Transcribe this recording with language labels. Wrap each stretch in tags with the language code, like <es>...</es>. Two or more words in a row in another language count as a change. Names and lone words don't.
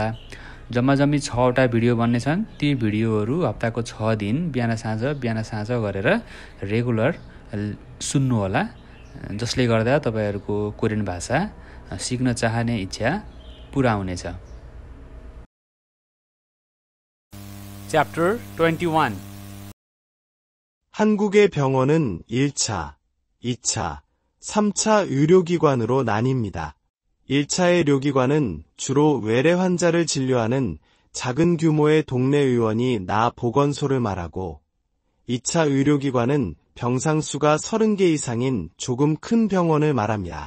<ne>जम्मा 6वटा भिडियो बन्ने छन्। ती भिडियोहरू हप्ताको 6 दिन बिहान साँझ गरेर रेगुलर सुन्नु होला, जसले गर्दा तपाईहरुको कोरियन भाषा सिक्न चाहने इच्छा पूरा हुनेछ। च्याप्टर 21</ne> <ko>한국의 병원은 1차, 2차, 3차 의료기관으로 나뉩니다. 1차 의료기관은 주로 외래 환자를 진료하는 작은 규모의 동네 의원이 나 보건소를 말하고, 2차 의료기관은 병상수가 30개 이상인 조금 큰 병원을 말합니다.</ko>